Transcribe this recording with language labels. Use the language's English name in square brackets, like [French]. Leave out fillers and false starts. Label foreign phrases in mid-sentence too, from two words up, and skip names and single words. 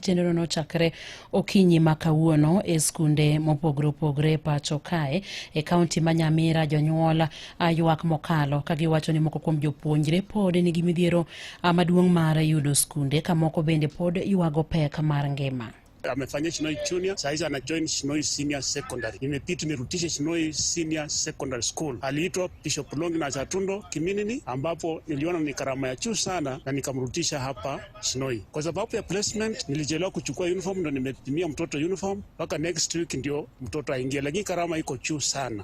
[Luo (Kenya and Tanzania)] Chenro no chakre okinyi ma kawuono e skunde mopogore opogore pacho kae e kaunti ma Nyamira. Jonyuol ywak mokalo ka giwacho ni moko kuom jopuonjre pod nigi midhiero maduong' mar yudo skunde, ka moko bende pod ywago pek mar ngima. [Swahili] Amefanya Shinoi Junior, saizi ana join Shinoi Senior Secondary. Nimepita nirutishe Shinoi Senior Secondary School. Aliitwa Bishop Longi na Chatundo Kiminini, ambapo niliona ni karama ya juu sana na nikamrutisha hapa Shinoi. Kwa sababu ya placement nilichelewa kuchukua uniform, ndo nimetimia mtoto uniform mpaka [English] next week [Swahili] ndio mtoto aingie, lakini karama iko juu sana.